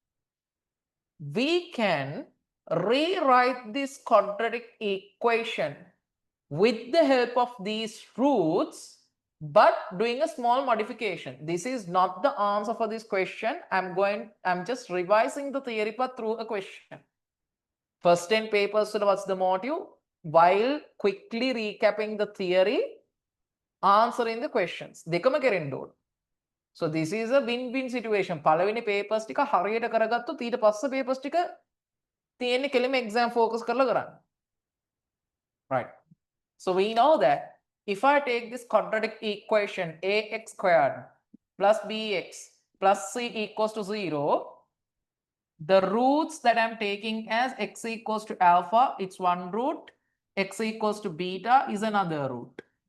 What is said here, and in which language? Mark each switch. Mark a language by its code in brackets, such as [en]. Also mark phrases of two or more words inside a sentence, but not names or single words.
[en] We can rewrite this quadratic equation with the help of these roots, but doing a small modification. This is not the answer for this question. I'm just revising the theory part through a question. First 10 papers, what's the motive? While quickly recapping the theory, answering the questions. [si] දෙකම කෙරෙන්න ඕන. [en] So this is a win-win situation. [si] පළවෙනි papers ටික හරියට කරගත්තොත් ඊට පස්සේ papers ටික තියෙන්නේ කෙලිම [en] exam focus [si] කරලා කරන්න. [en] Right. So we know that if I take this quadratic equation ax squared plus bx plus c equals to 0, the roots that I'm taking as x equals to alpha, it's one root, x equals to beta is another root.